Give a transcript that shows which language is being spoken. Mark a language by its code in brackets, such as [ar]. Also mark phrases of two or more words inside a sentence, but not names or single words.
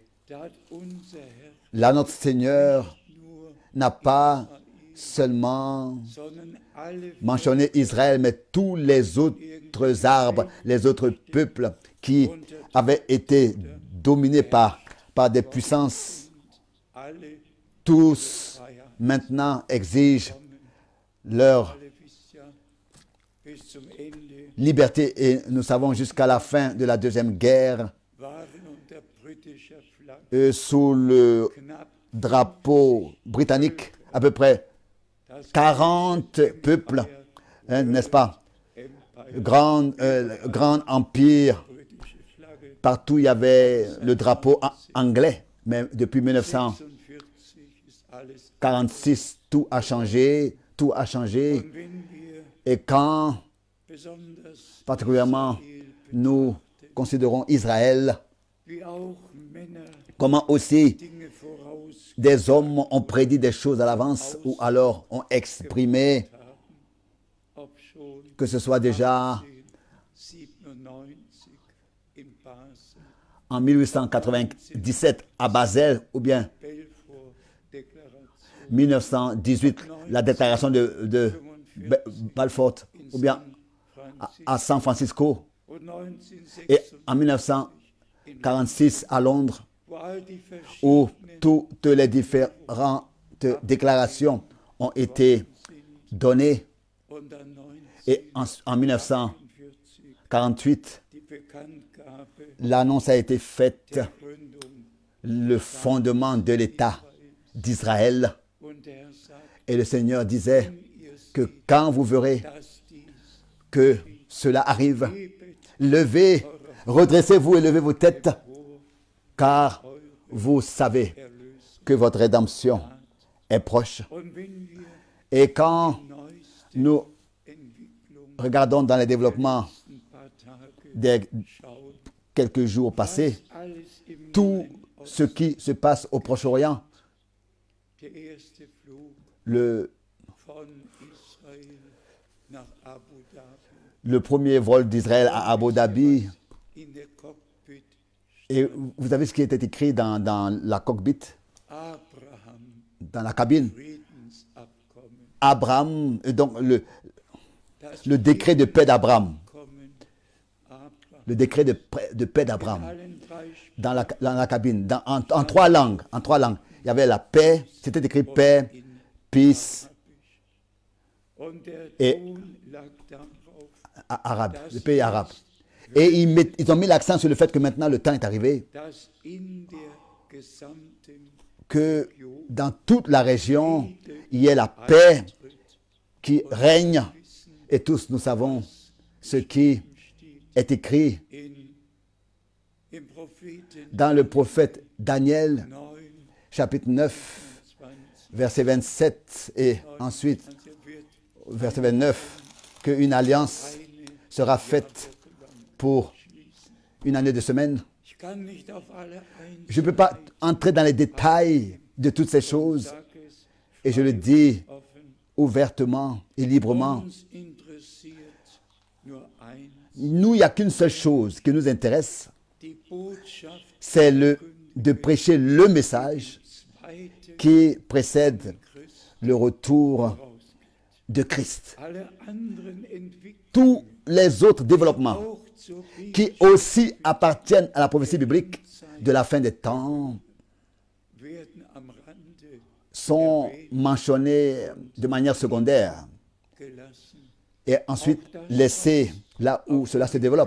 [fr] Là, notre Seigneur n'a pas seulement mentionné Israël, mais tous les autres arbres, les autres peuples qui avaient été dominés par des puissances, tous maintenant exigent leur liberté. Et nous savons jusqu'à la fin de la Deuxième Guerre, [de] unter britischer Flagge [fr] sous le [de] knapp [fr] drapeau britannique, à peu près [de] das [fr] 40 peuples, hein, n'est-ce pas? Empire, Grand empire. [de] britische Flagge [fr] Partout, il y avait le drapeau anglais. Mais depuis [de] 46 ist alles. [fr] 1946, tout a changé. Tout a changé. [de] Und wenn wir [fr] Et quand, [de] besonders [fr] particulièrement, Israel nous considérons Israël, [de] wie auch Männer [fr] comment aussi [de] Dinge voraus [fr] des hommes ont prédit des choses à l'avance ou alors ont exprimé, [de] haben, ob schon [fr] que ce soit déjà [de] 97 in Basel, [fr] en 1897 à Basel ou bien [de] Balfour Deklaration [fr] 1918, la déclaration de Balfour ou bien à San Francisco [de] und [fr] et en 1946, 1946 à Londres [de] wo all die [fr] où [de] verschiedenen [fr] toutes les différentes déclarations ont été données [de] und dann [fr] et en 1948 [de] die Bekanntgabe [fr] l'annonce a été faite, [de] der Gründung [fr] le fondement de l'État d'Israël. [de] und der Herr sagt, [fr] Et le Seigneur disait [de] wenn ihr [fr] que [de] seht, [fr] quand vous verrez [de] dass dies [fr] que cela arrive, [de] gebet [fr] levez, redressez-vous et levez vos têtes, [de] vor [fr] car vous savez [de] Erlösung. [fr] que votre rédemption est proche. [de] Und wenn wir [fr] Et quand [de] neueste [fr] nous [de] Entwicklung [fr] regardons dans les développements [de] ein paar Tage [fr] des [de] schauen, [fr] quelques jours passés, [de] was alles im [fr] tout [de] Nahen [fr] ce qui se passe au Proche-Orient, [de] der erste Flug [fr] le [de] von Israel nach Abu Dhabi [fr] le premier vol d'Israël à Abu Dhabi, [de] in der Cockpit [fr] et vous avez ce qui était écrit dans la cockpit, Abraham dans la cabine. [de] Friedensabkommen, [fr] Abraham, et donc [de] das [fr] le décret de paix d'Abraham, [de] Friedensabkommen Abraham [fr] le décret de paix d'Abraham [de] allen drei [fr] dans la cabine, en trois langues, Il y avait la paix, c'était écrit paix, [de] in peace, und der [fr] Et- [de] Ton lag darauf, [fr] arabe, le pays arabe. Et ils ont mis l'accent sur le fait que maintenant le temps est arrivé, [de] dass in der gesamten [fr] que dans toute la région, il y ait la paix qui règne. Et tous nous savons ce qui est écrit [de] im Propheten [fr] dans le prophète Daniel, 9, chapitre 9, 20, verset 27, et ensuite, [de] also wird [fr] verset 29, qu'une alliance sera faite pour une année de semaine. [de] ich kann nicht auf alle [fr] Je ne peux pas entrer dans les détails de toutes ces choses, [de] Einsages [fr] et je le dis [de] offen. [fr] ouvertement et librement. [de] Uns interessiert nur eins, [fr] Nous, il n'y a qu'une seule chose qui nous intéresse, [de] die Botschaft [fr] c'est de prêcher le message [de] zweite [fr] qui précède Christ le retour [de] vorausgeht. [fr] de Christ. [de] Alle anderen Entwicklungen [fr] Tous les autres développements [de] auch zur [fr] qui aussi appartiennent à la prophétie biblique de la fin des temps [de] werden am Rande [fr] sont mentionnés de manière secondaire [de] gelassen. [fr] et ensuite laissés là où cela se développe.